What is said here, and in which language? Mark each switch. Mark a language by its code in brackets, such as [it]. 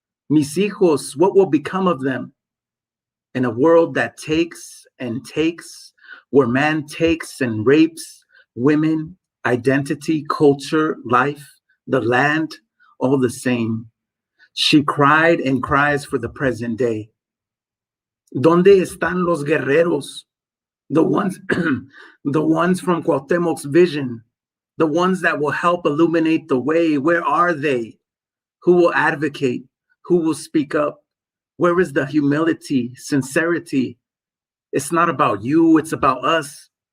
[es] Mis hijos, [en] what will become of them? In a world that takes and takes, where man takes and rapes women, identity, culture, life, the land, all the same. She cried and cries for the present day. [es] ¿Dónde están los guerreros? [en] The ones, the ones from Cuauhtémoc's vision, the ones that will help illuminate the way. Where are they? Who will advocate? Who will speak up? Where is the humility, sincerity? It's not about you, it's about us.